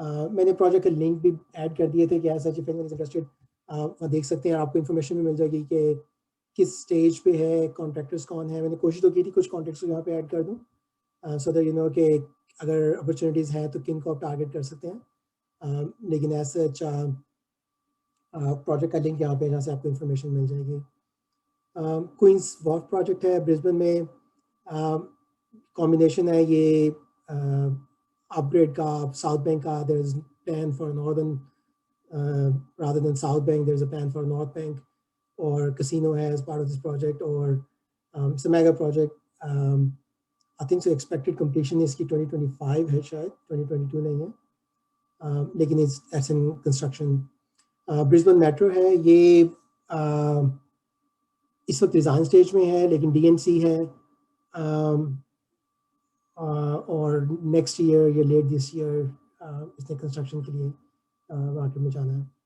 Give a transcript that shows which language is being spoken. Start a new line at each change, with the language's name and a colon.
Urdu: میں نے پروجیکٹ کا لنک بھی ایڈ کر دیے تھے کہ
English: as such if anyone is interested
Urdu: وہاں دیکھ سکتے ہیں, آپ کو انفارمیشن بھی مل جائے گی کہ کس اسٹیج پہ ہے, کانٹریکٹرس کون ہیں. میں نے کوشش تو کی تھی کچھ کانٹریکٹس یہاں پہ ایڈ کر دوں
English: so that you know
Urdu: کہ اگر اپرچونیٹیز ہیں تو کن کو آپ ٹارگیٹ کر سکتے ہیں. لیکن ایز سچ پروجیکٹ کا لنک یہاں پہ جہاں سے آپ کو انفارمیشن مل جائے گی. کوئنس واک پروجیکٹ ہے برسبن میں, کمبینیشن ہے یہ اپ گریڈ کا ساؤتھ بینک کا.
English: There is plan for northern rather than South Bank, there is a plan for North Bank, or casino ہے as part of this project, or it's a mega project. I think so expected completion is
Urdu: کی 2025 ہے شاید, 2022 نہیں ہے, لیکن
English: it's in construction.
Urdu: Brisbane metro ہے یہ اس وقت ڈیزائن اسٹیج میں ہے, لیکن DNC ہے, اور نیکسٹ ایئر یا لیٹ دس ایئر اس نے کنسٹرکشن کے لیے مارکیٹ میں جانا ہے.